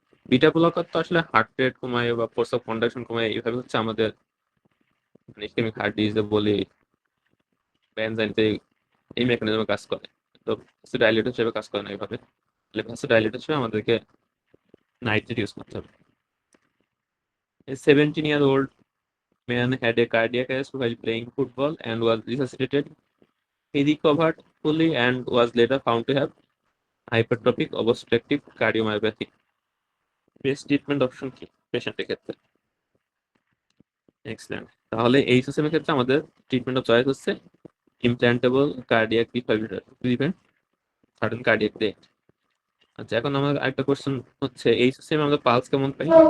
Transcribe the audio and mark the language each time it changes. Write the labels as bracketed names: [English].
[Bangla] Beta blocker তো আসলে heart rate কমায় বা ফোর্স অফ কন্ডাকশন কমায়, এইভাবে হচ্ছে আমাদের ইসকেমিক হার্ট ডিজিজে বলি বেনজাইনতে এই মেকানিজমে কাজ করে। তো ভ্যাসোডাইলেটর হিসেবে কাজ করে না এইভাবে। তাহলে ভ্যাসোডাইলেটর হিসেবে আমাদেরকে নাইট্রেট ইউজ করতে হবে। [English] A 17-year-old man had a cardiac arrest while playing football and was resuscitated He recovered fully and was later found to have hypertrophic obstructive cardiomyopathy. [Bangla] Best treatment option কি পেশেন্টের ক্ষেত্রে? এক্সেলেন্ট। তাহলে এই সিস্টেমের ক্ষেত্রে আমাদের ট্রিটমেন্ট অফ চয়েস হচ্ছে [English] Implantable cardiac defibrillator to prevent sudden cardiac death. [Bangla] আচ্ছা, এখন আমার আরেকটা কোশ্চেন হচ্ছে এই সিস্টেমে আমরা পালস কেমন পাই?